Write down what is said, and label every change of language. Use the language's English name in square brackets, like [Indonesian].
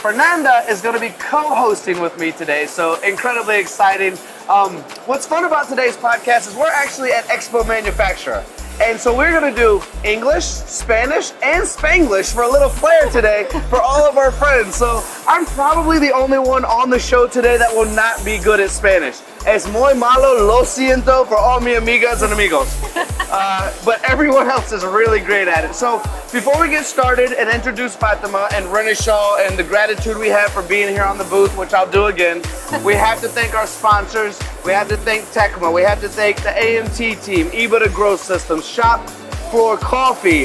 [English] Fernanda is going to be co-hosting with me today, so incredibly exciting. What's fun about today's podcast is we're actually at Expo Manufactura. And so we're gonna do English, Spanish, and Spanglish for a little flair today for all of our friends. So I'm probably the only one on the show today that will not be good at Spanish. [Spanish] Es muy malo, lo siento [English] for all [Spanish] mi amigas [English] and [Spanish] amigos. [English] But everyone else is really great at it. So before we get started and introduce Fatima and Renishaw and the gratitude we have for being here on the booth, which I'll do again, we have to thank our sponsors. We have to thank Tecma. We have to thank the AMT team, Iba Growth Systems, Shop Floor Coffee.